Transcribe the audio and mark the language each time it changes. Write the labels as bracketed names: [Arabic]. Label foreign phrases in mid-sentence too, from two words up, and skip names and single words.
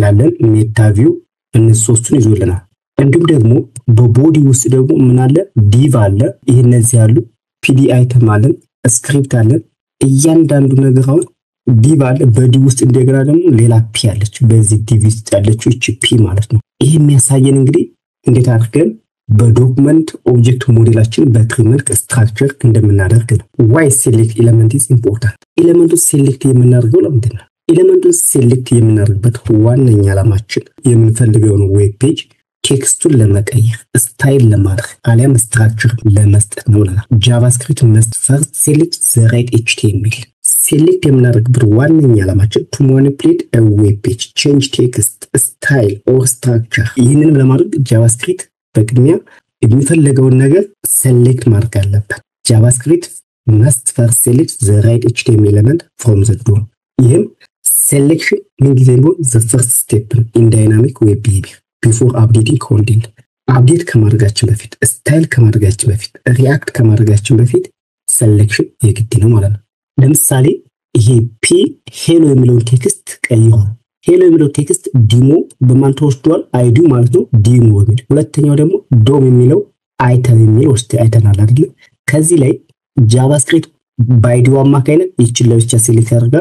[Amharic] አለን ሜታ ቪው እነዚህ ሶስቱን ይዞልናል እንዲሁም ደግሞ በቦዲ ውስጥ ደግሞ ምን አለ ዲቭ አለ ይሄ እነዚህ ያሉ ፒዲ አይተም አለን ስክሪፕት አለን እያንዳንዱ ነገር አሁን ዲቭ አለ በዲቭ ውስጥ እንደገና ደግሞ ሌላ ፒ አለች በዚህ ዲቭ ውስጥ ያለችው እቺ ፒ ማለት ነው ይሄ የሚያሳየን እንግዲህ እንዴት አድርገን በዶክመንት ኦብጀክት ሞዴላችን በትሪ መልክ ስትራክቸር እንደምናደርግ ነው [English] why select element is important [Amharic] ኤሌመንቱ ሴሌክት የምናደርገው ለምንድን ነው ኤሌመንቱ ሴሌክት የምናደርግበት ዋነኛ ዓላማችን የምንፈልገውን ዌብ ፔጅ ቴክስቱን ለመቀየር ስታይል ለማድረግ አሊያም ስትራክቸር ለመስጠት ነው ጃቫስክሪፕት [English] must first select the right html [Amharic] ሴሌክት የምናደርግበት ዋነኛ ዓላማችን [English] to manipulate a web page change text style or structure [Amharic] ይህንን ለማድረግ ጃቫስክሪፕት በቅድሚያ የሚፈልገውን ነገር ሴሌክት ማድረግ አለበት ጃቫስክሪፕት [English] must first select the right html element from the DOM [Amharic] ይህም selection ምን ጊዜ ነው [English] the first step in dynamic web behavior before updating content [Amharic] update ከማድረጋችን በፊት ስታይል ከማድረጋችን በፊት ሪአክት ከማድረጋችን በፊት selection የግድ ነው ማለት ነው ለምሳሌ ይሄ p ሄሎ የሚለው ቴክስት ቀይሮ ሄሎ የሚለው ቴክስት ዲሞ በማን ተወስዷል አይዲ ማለት ነው ዲሞ የሚል ሁለተኛው ደግሞ ዶም የሚለው አይተም የሚል ወስተ አይተናል አይደል ከዚህ ላይ ጃቫስክሪፕት ባይዲው አማካይነት ይችላል ለብቻ ሴሌክት ያደርጋል